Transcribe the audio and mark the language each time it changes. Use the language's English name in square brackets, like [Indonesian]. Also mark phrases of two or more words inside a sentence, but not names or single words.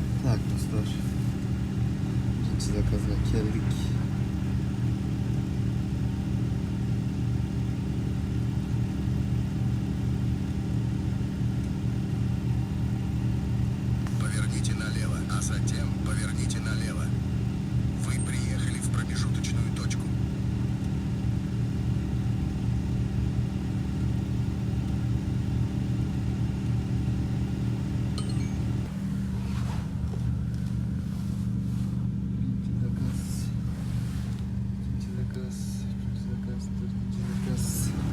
[Gagauz] Так dostlar. İkinci zakazga geldik. [Russian] Поверните налево, а затем поверните налево. Вы приехали в промежуточную точку. [Gagauz] İkinci zakaz, üçüncü zakaz, dördüncü zakaz.